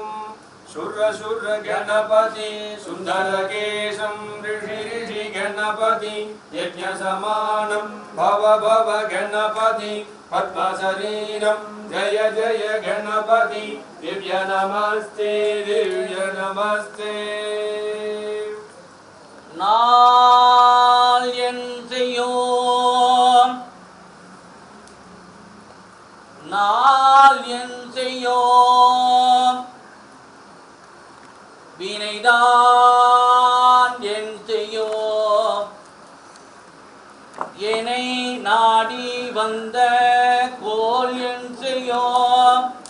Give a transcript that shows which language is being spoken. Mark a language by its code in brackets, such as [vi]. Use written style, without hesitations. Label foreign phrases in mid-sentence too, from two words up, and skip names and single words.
[sa] शुर्र गणपति सुन्दरकेशं ऋषि गणपति यज्ञसमानं भव गणपति पद्मशरीरं जय जय गणपति दिव्य नमस्ते [ta] நாள் என் செய்யோம் வினைதான் என் செய்யோம் என்னை நாடி வந்த கோல் என் செய்யோம்